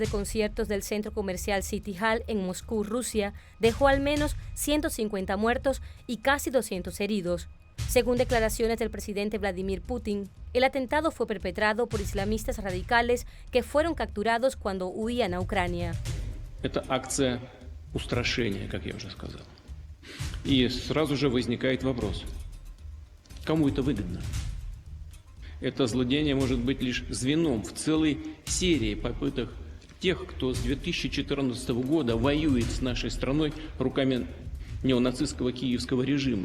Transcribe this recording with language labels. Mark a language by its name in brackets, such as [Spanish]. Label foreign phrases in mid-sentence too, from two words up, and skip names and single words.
[Spanish] conciertos del centro comercial City Hall en Moscú, Rusia, dejó al menos 150 muertos y casi 200 heridos. Según declaraciones del presidente Vladimir Putin, el atentado fue perpetrado por islamistas radicales que fueron capturados cuando huían a Ucrania. [Russian] Это акция устрашения, как я уже сказал. И сразу же возникает вопрос: кому это выгодно? Это злодеяние может быть лишь звеном в целой серии попыток тех, кто с 2014 года воюет с нашей страной руками неонацистского киевского режима.